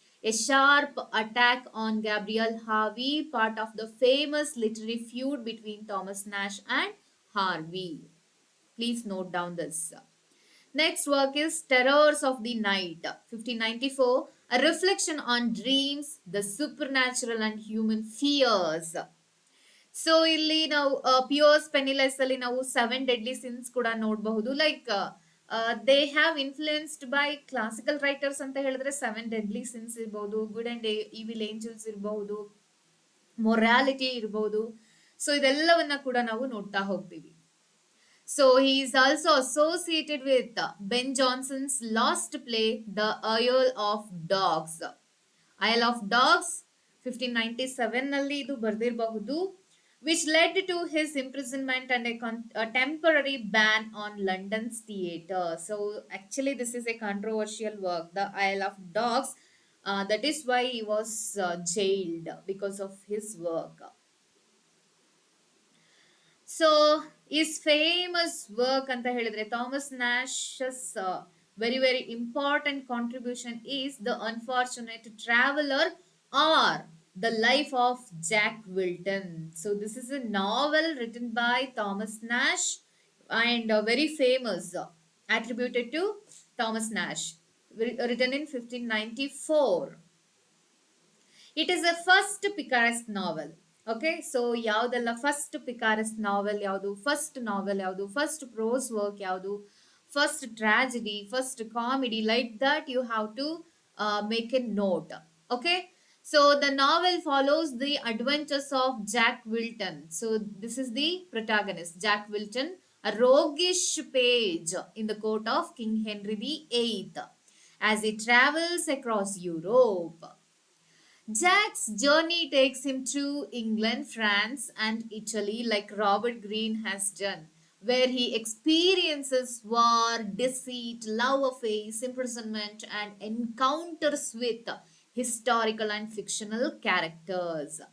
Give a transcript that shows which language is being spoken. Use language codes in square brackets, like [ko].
[en] A sharp attack on Gabriel Harvey, part of the famous literary feud between Thomas Nash and Harvey. Please note down this. Next work is Terrors of the Night, 1594, a reflection on dreams, the supernatural and human fears. [kn] So ಇಲ್ಲಿ ನಾವು ಪಿಯೋರ್ಸ್ ಪೆನಿಲೆಸ್ ಅಲ್ಲಿ ನಾವು 7 deadly sins ಕೂಡ ನೋಡಬಹುದು. [en] like they have influenced by classical writers [kn] ಅಂತ ಹೇಳಿದ್ರೆ [en] 7 deadly sins ಇರಬಹುದು, good and evil angels ಇರಬಹುದು, morality ಇರಬಹುದು. [kn] ಸೊ ಇದೆಲ್ಲವನ್ನ ಕೂಡ ನಾವು ನೋಡ್ತಾ ಹೋಗ್ತೀವಿ. [en] So he is also associated with Ben Jonson's lost play, The Isle of Dogs. Isle of Dogs, 1597 [kn] ನಲ್ಲಿ ಇದು ಬರೆದಿರಬಹುದು, [en] which led to his imprisonment and a temporary ban on London's theatre. So actually this is a controversial work, The Isle of Dogs. That is why he was jailed because of his work. So is famous work [kn] ಅಂತ ಹೇಳಿದ್ರೆ [en] Thomas Nash's very very important contribution is the unfortunate traveller or the life of Jack Wilton. So this is a novel written by Thomas Nash and very famous, attributed to Thomas Nash, written in 1594. It is a first picaresque novel. Okay, so [kn] ಯಾವುದೆಲ್ಲ [en] First picaresque novel ಯಾವುದು, first novel ಯಾವುದು, first prose work ಯಾವುದು, first tragedy, first comedy, like that you have to make a note. Okay, so the novel follows the adventures of Jack Wilton. So this is the protagonist, Jack Wilton, a roguish page in the court of King Henry VIII, as he travels across Europe. Jack's journey takes him through England, France, and Italy, like Robert Greene has done, where he experiences war, deceit, love affairs, imprisonment, and encounters with historical and fictional characters.